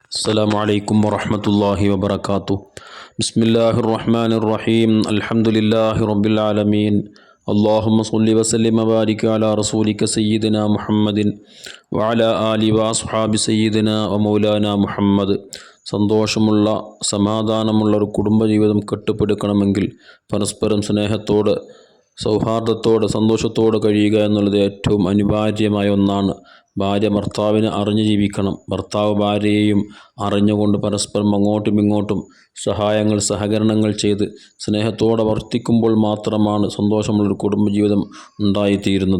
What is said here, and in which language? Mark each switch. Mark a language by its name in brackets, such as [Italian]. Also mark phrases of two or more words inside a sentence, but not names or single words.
[Arabic] السلام عليكم ورحمة الله وبركاته. بسم الله الرحمن الرحيم. الحمد لله رب العالمين. اللهم صل وسلم وبارك على رسولك سيدنا محمد وعلى آله وأصحاب سيدنا ومولانا മുഹമ്മദ്. [Malayalam] സന്തോഷമുള്ള സമാധാനമുള്ള ഒരു കുടുംബജീവിതം കെട്ടിപ്പടുക്കണമെങ്കിൽ പരസ്പരം സ്നേഹത്തോടെ സൗഹാർദ്ദത്തോടെ സന്തോഷത്തോടെ കഴിയുക എന്നുള്ളത് ഏറ്റവും അനിവാര്യമായ ഒന്നാണ്. ഭാര്യ ഭർത്താവിനെ അറിഞ്ഞു ജീവിക്കണം. ഭർത്താവ് ഭാര്യയെയും അറിഞ്ഞുകൊണ്ട് പരസ്പരം അങ്ങോട്ടും ഇങ്ങോട്ടും സഹകരണങ്ങൾ ചെയ്ത് സ്നേഹത്തോടെ വർത്തിക്കുമ്പോൾ മാത്രമാണ് സന്തോഷമുള്ളൊരു കുടുംബജീവിതം ഉണ്ടായിത്തീരുന്നത്.